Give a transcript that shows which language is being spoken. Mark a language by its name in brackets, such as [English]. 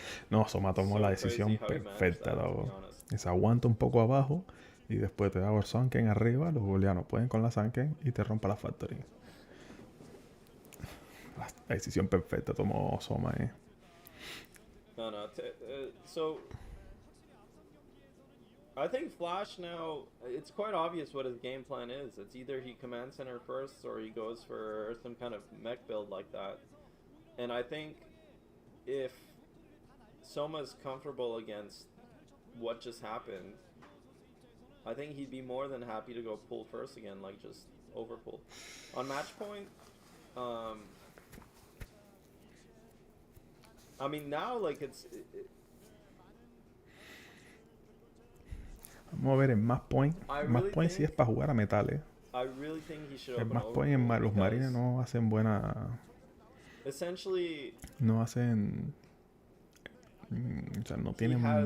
[Spanish] no, Soma tomó la decisión perfecta, loco. Se aguanta un poco abajo y después te da por Sunken arriba, los booleanos pueden con la Sunken y te rompa la factory. La decisión perfecta tomó Soma, No. [English] So I think Flash now, it's quite obvious what his game plan is. It's either he command center first or he goes for some kind of mech build like that. And I think if Soma's comfortable against what just happened, I think he'd be more than happy to go pull first again, like just overpull. On match point, I mean now like it's... [Spanish] Vamos a ver en Match Point. Match Point sí es para jugar a metales. El Match Point en los marines no hacen buena... No hacen... O sea, no tienen...